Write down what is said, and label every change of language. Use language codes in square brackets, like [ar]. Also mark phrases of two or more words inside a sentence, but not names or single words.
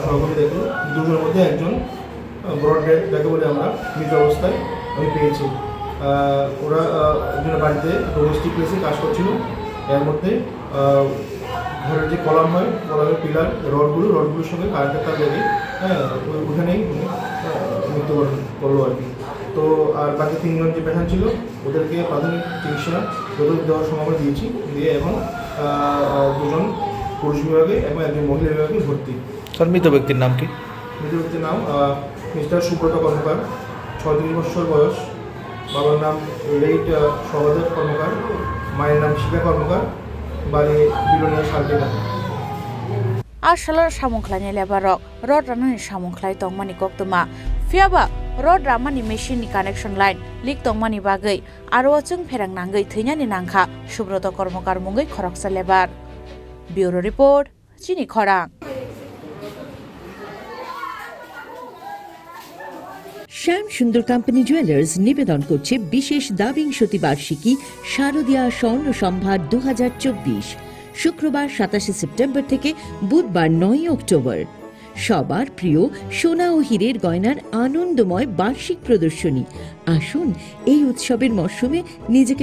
[bn] সহকর্মী দেখলো 2 জনের মধ্যে একজন [en] brought dead [bn] যাকে বলে আমরা মৃত অবস্থায় আমি পেয়েছি ওরা একজনের বাড়িতে [en] domestic place [bn] কাজ করছিল এর মধ্যে ঘরের যে কলাম হয় কলামের পিলার রডগুলোর সঙ্গে কারেন্টের তার লেগে ওখানেই মৃত্যুবরণ করলো আর কি তো আর বাকি 3 জন যে পেশেন্ট ছিল ওদেরকে প্রাথমিক চিকিৎসা দেওয়ার সময় আমরা দিয়েছি দিয়ে এখন 2 জন পুরুষ বিভাগে এবং একজন মহিলা বিভাগে ভর্তি স্যার মৃত ব্যক্তির নাম কি মৃত ব্যক্তির নাম মিস্টার সুব্রত কর্মকার 36 বছর বয়স বাবার নাম লেট সহদেব কর্মকার মায়ের নাম শিখা কর্মকার বাড়ি বিলোনিয়া শালটিনা [trp] Ashalar samungklani lebarok rod ranani samungklai tongmani koktuma fiaba rod ramani machine ni [en] connection line [trp] lik tongmani bagai aro chung ferang nangai thainyani nangkha Subrata Kormokar mungai khoroksa lebar [en] bureau report [trp] chini khorang [bn] শ্যাম সুন্দর কোম্পানি জুয়েলার্স নিবেদন করছে বিশেষ দাবিংশতি বার্ষিকী শারদীয়া স্বর্ণ সম্ভার 2024 শুক্রবার 27 সেপ্টেম্বর থেকে বুধবার 9 অক্টোবর সবার প্রিয় সোনা ও হীরের গয়নার আনন্দময় বার্ষিক প্রদর্শনী আসুন এই উৎসবের মরশুমে নিজেকে